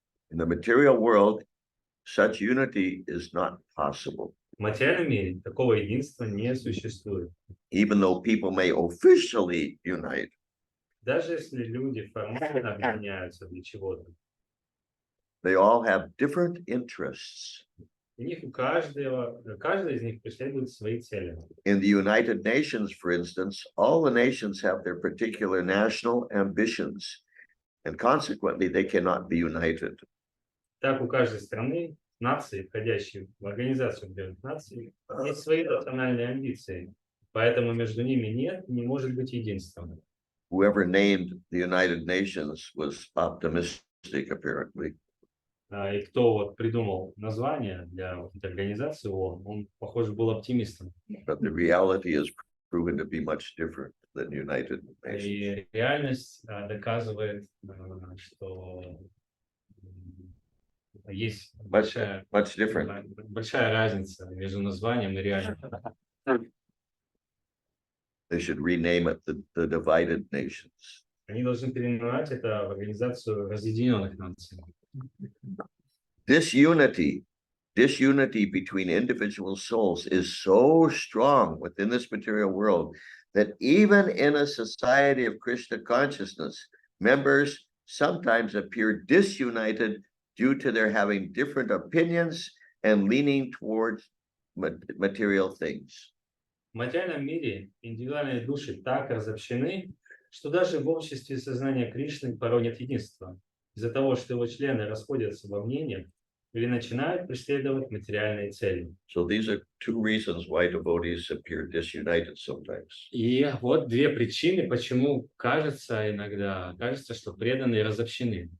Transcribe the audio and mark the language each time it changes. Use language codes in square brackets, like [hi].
[en] In the material world, such unity is not possible. [ru] В материальном мире такого единства не существует. [en] Even though people may officially unite, [ru] Даже если люди формально объединяются для чего-то, [en] they all have different interests. [ru] у них каждый из них преследует свои цели. [en] In the United Nations, for instance, all the nations have their particular national ambitions, and consequently, they cannot be united. [ru] Так у каждой страны, нации, входящей в Организацию Объединенных Наций, есть свои национальные амбиции, поэтому между ними не может быть единства. [en] Whoever named the United Nations was optimistic, apparently. [ru] И кто вот придумал название для вот этой организации ООН, он, похоже, был оптимистом. [en] But the reality is proven to be much different than United Nations. [ru] И реальность доказывает, что есть большая разница между названием и реальностью. [en] They should rename it the Divided Nations. [ru] Они должны переименовать это в Организацию Разъединенных Наций. [en] This unity between individual souls is so strong within this material world that even in a society of Krishna consciousness, members sometimes appear disunited due to their having different opinions and leaning towards material things. [ru] В материальном мире индивидуальные души так разобщены, что даже в обществе сознания Кришны порой нет единства, из-за того, что его члены расходятся во мнениях или начинают преследовать материальные цели. [en] So these are two reasons why devotees appear disunited sometimes. [ru] И вот две prичины, почему иногда кажется, что преданные разобщены.